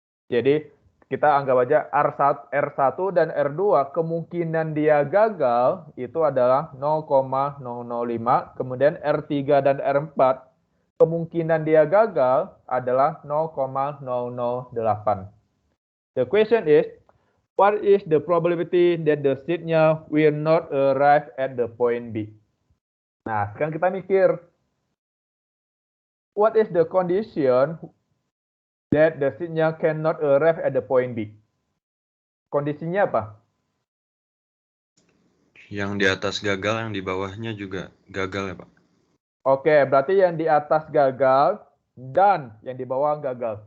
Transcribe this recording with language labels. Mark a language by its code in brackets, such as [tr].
[id] Jadi kita anggap aja R1 dan R2 kemungkinan dia gagal itu adalah 0,005, kemudian R3 dan R4 kemungkinan dia gagal adalah 0,008. [en] The question is, what is the probability that the signal will not arrive at the point B? [id] Nah, sekarang kita mikir, [en] what is the condition that the signal cannot arrive at the point B? [id] Kondisinya apa? Yang di atas gagal, yang di bawahnya juga gagal ya Pak? Oke, berarti yang di atas gagal dan yang di bawah gagal.